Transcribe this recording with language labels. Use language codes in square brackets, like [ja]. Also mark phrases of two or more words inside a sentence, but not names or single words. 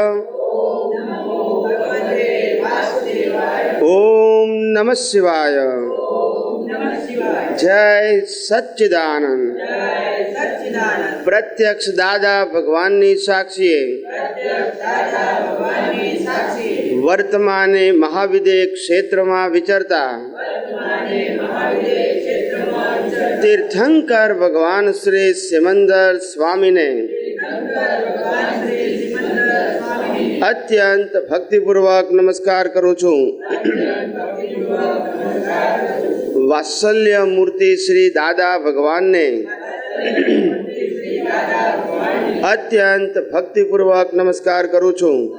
[sa] ओम नमः शिवाय। [gu] જય સચ્ચિદાનંદ। પ્રત્યક્ષ દાદા ભગવાનની સાક્ષીએ વર્તમાને મહાવિદેહ ક્ષેત્રમાં વિચરતા તીર્થંકર ભગવાન શ્રી સિમંદર સ્વામીને અત્યંત ભક્તિપૂર્વક નમસ્કાર કરું છું। વાત્સલ્ય મૂર્તિ શ્રી દાદા ભગવાનને અત્યંત ભક્તિપૂર્વક નમસ્કાર કરું છું।